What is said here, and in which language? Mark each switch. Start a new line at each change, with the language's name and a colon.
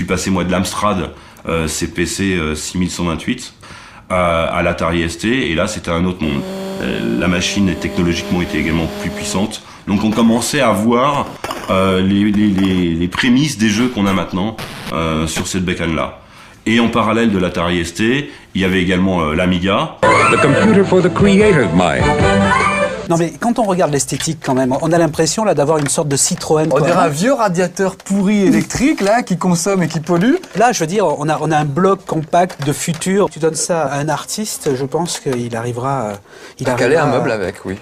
French: suis passé moi de l'Amstrad CPC 6128 à l'Atari ST, et là c'était un autre monde. La machine technologiquement était également plus puissante, donc on commençait à voir les prémices des jeux qu'on a maintenant sur cette bécane-là. Et en parallèle de l'Atari ST, il y avait également l'Amiga.
English: The computer for the creative mind.
French: Non mais quand on regarde l'esthétique quand même, on a l'impression là d'avoir une sorte de Citroën. On dirait un vieux radiateur pourri électrique là qui consomme et qui pollue. Là je veux dire, on a un bloc compact de futur. Tu donnes ça à un artiste, je pense qu'il arrivera... à caler un meuble avec, oui.